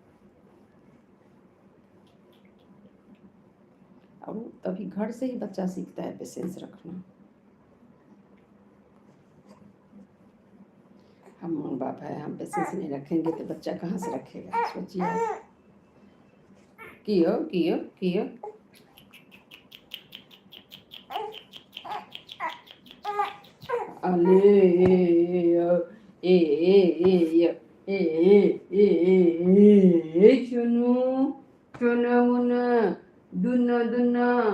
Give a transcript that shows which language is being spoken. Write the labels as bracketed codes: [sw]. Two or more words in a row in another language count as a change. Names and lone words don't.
[hi] और तभी घर से ही बच्चा सीखता है पेशेंस रखना। हम माँ बाप है, हम पेशेंस नहीं रखेंगे तो बच्चा कहाँ से रखेगा? सोचिए आप। कियो कियो कियो। अले ए ए ए ए ए ए चुनु चुना मुना दुना दुना।